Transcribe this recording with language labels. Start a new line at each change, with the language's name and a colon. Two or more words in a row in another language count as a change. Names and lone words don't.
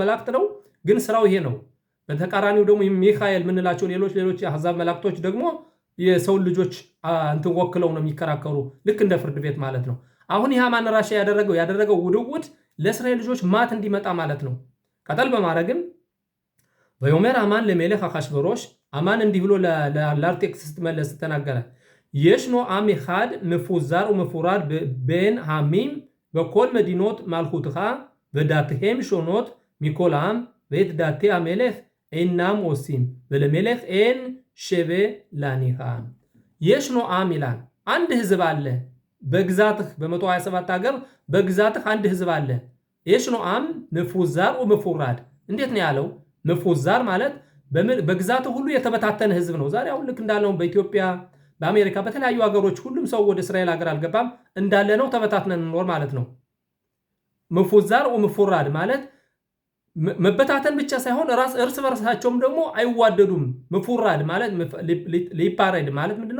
Amharic: መላእክት ነው፣ ግን ስራው ይሄ ነው። በተቃራኒው ደግሞ ሚካኤል ምንላቸው ሌሎች የአሕዛብ መላእክቶች ደግሞ የሰው ልጆች እንትን ወክለው ነው የሚከራከሩ፣ ልክ እንደ ፍርድ ቤት ማለት ነው። አሁን ይህ
Hebrew: המן הרשע
Amharic: ያደረገው ውድውድ ለእስራኤል ልጆች ማት እንዲመጣ ማለት ነው። ቀጠል በማድረግም በዮሜር ሃማን
Hebrew: למלך אחשורוש
Amharic: ሃማን እንዲህ ብሎ ለአርጤክስስ ስትመለስ ተናገረ።
Hebrew: ישנו עם אחד מפוזר ומפורד בין העמים בכל מדינות מלכותך ודתיהם שונות מכל העם ואת דתי המלך אינם עושים ולמלך אין שווה להניחה. ישנו עם
Amharic: ይላል አንድ ህዝብ አለ በግዛትህ በ127 ሀገር በግዛትህ አንድ ህዝብ አለ።
Hebrew: ישנו עם מפוזר ומפורד
Amharic: እንዴት ነው ያለው? መፉዛር ማለት በግዛትህ ሁሉ የተበታተነ ህዝብ ነው። ዛሬ አሁን ልክ እንዳለው በኢትዮጵያ በአሜሪካ በተለያዩ ሀገሮች ሁሉም ሰው ወደ እስራኤል ሀገር አልገባም፣ እንዳለ ነው ተበታትነን እንኖር ማለት ነው።
Hebrew: מפוזר ומפורד
Amharic: ማለት መበታተን ብቻ ሳይሆን እርስ በርሳቸውም ደግሞ አይዋደዱም። መፉራድ ማለት ሊፓረድ ማለት ምንድነው?